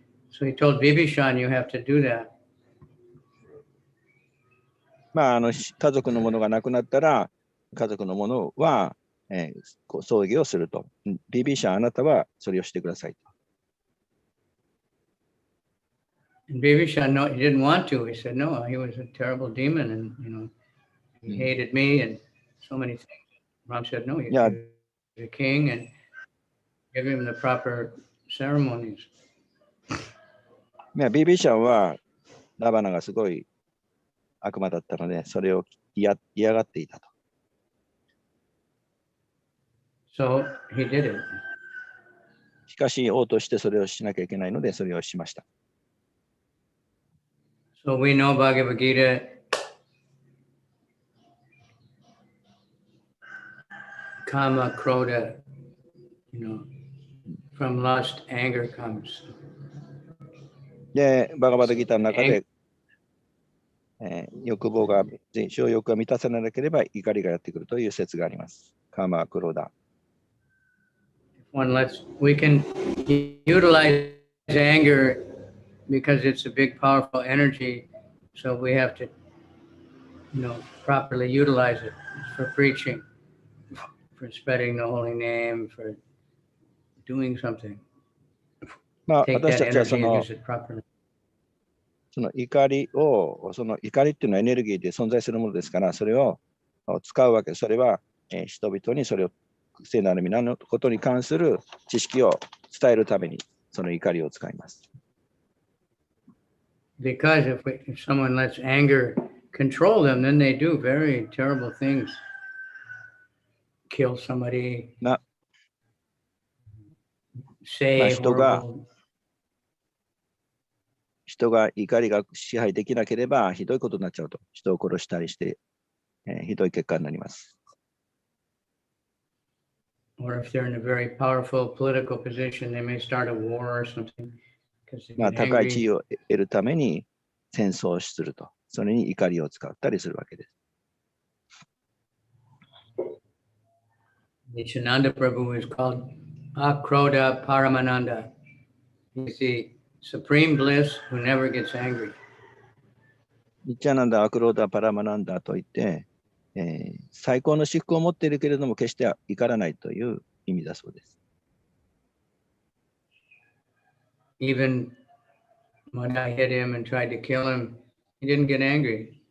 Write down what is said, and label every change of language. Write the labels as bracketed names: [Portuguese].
[English] So he told Bibhishan, you have to do that. [Japanese] まあ、家族の者が亡くなったら、家族の者は、葬儀をすると。ビビシャン、あなたはそれをしてくださいと。 [English] And Bibhishan, no, he didn't want to. He said, no, he was a terrible demon and, he hated me and so many things. Ram said, no, you're the king and give him the proper ceremonies. [Japanese] ビビシャンはラバナがすごい悪魔だったので、それを嫌がっていたと。 [English] So he did it. [Japanese] しかし王としてそれをしなきゃいけないので、それをしました。 [English] So we know Bhagavad Gita, Kama, Krodha, from lust, anger comes. [Japanese] で、バガバタギターの中で、欲望が、情欲が満たされなければ怒りがやってくるという説があります。カマ、クロダ。 [English] We can utilize anger because it's a big, powerful energy. So we have to, properly utilize it for preaching, for spreading the holy name, for doing something. [Japanese] まあ、 [English] Take [Japanese] 私 [English] that [Japanese] たちは [English] energy and use it properly. [Japanese] その怒りっていうのはエネルギーで存在するものですから、それを使うわけ。それは、人々にそれを聖なる皆のことに関する知識を伝えるためにその怒りを使います。 [English] Because if someone lets anger control them, then they do very terrible things. Kill somebody. Say horrible. [Japanese] 人が怒りが支配できなければひどいことになっちゃうと。人を殺したりして、ひどい結果になります。 [English] Or if they're in a very powerful political position, they may start a war or something. [Japanese] まあ、高い地位を得るために戦争をすると。それに怒りを使ったりするわけです。 [English] Nityananda Prabhu is called Akroda Paramananda. He's the supreme bliss who never gets angry. [Japanese] ニッチャナンダ・アクローダ・パラマナンダといって、最高の至福を持っているけれども決して怒らないという意味だそうです。 [English] Even when I hit him and tried to kill him, he didn't get angry.